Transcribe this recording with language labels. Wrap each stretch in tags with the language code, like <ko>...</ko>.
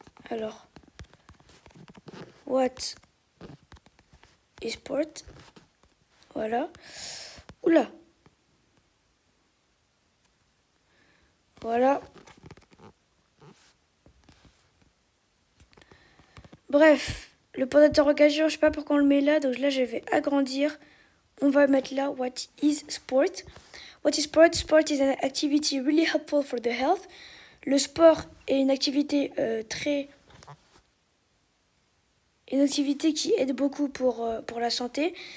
<fr>Alors,</fr> <en>what is sport.</en> <fr>Voilà. Oula. Voilà. Bref, le point d'interrogation, je sais pas pourquoi on le met là, donc là je vais agrandir. On va mettre là</fr> <en>what is sport. What is sport? Sport is an activity really helpful for the health.</en> <fr>Le sport est une activité une activité qui aide beaucoup pour la santé.</fr>